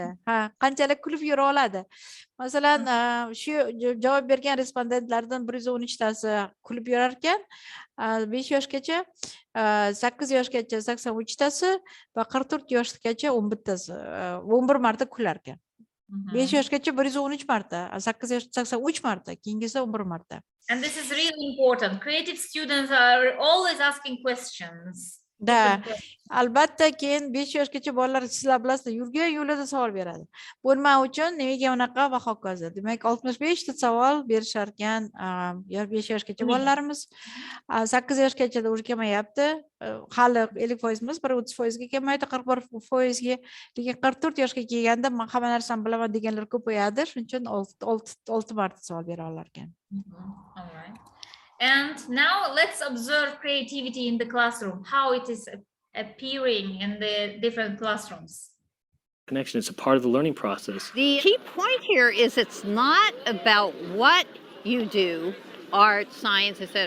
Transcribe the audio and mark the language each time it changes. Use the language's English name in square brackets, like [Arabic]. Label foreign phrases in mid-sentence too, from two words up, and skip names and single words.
[Uzbek] Qanchalik kulib yura oladi? Masalan, shu javob bergan respondentlardan 113 tasi kulib yurar ekan, 5 yoshgacha, 8 yoshgacha 83 tasi va 44 yoshgacha 11 tasi, 11 marta kular ekan. 5 yoshgacha 113 marta, 8 yoshgacha 83 marta, keyingisi 11 marta. [English] And this is really important. Creative students are always asking questions. [Uzbek] Da, albatta keyin 5 yoshgacha bolalar sizlar bilasizlar, yurgan yo'lida savol beradi. Bo'lmay uchun nega unaqa va hokazo. Demak, 65 ta savol berishar ekan 5 yoshgacha bolalarimiz. 8 yoshgacha da kamayapti. Hali 50% emas, 30% ga kamaydi, 41% ga. Lekin 44 yoshga kelganda men hamma narsani bilaman deganlar ko'payadi. Shuning uchun 6 marta savol bera olar ekan. [English] All right. And now let's observe creativity in the classroom, how it is appearing in the different classrooms. Connection is a part of the learning process. The key point here is it's not about what you do, art, science, etc.